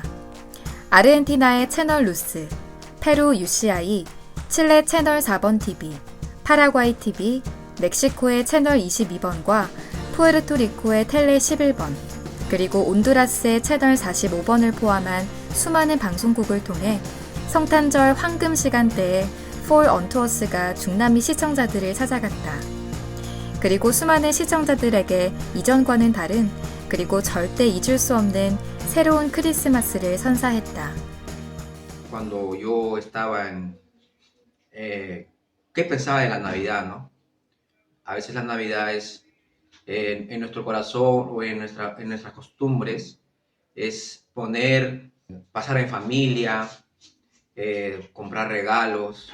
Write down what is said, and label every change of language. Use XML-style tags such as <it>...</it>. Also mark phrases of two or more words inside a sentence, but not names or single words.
<ko>아르헨티나의 채널 루스, 페루 UCI, 칠레 채널 4번 TV, 파라과이 TV, 멕시코의 채널 22번과 푸에르토리코의 텔레 11번, 그리고 온두라스의 채널 45번을 포함한 수많은 방송국을 통해 성탄절 황금 시간대에 Fall Unto Us가 중남미 시청자들을 찾아갔다. 그리고 수많은 시청자들에게 이전과는 다른, 그리고 절대 잊을 수 없는 새로운 크리스마스를 선사했다.</ko> <es>Cuando yo estaba ¿qué pensaba de la Navidad, no? A veces la Navidad es en nuestro corazón o en nuestras costumbres es pasar en familia, comprar regalos.</es>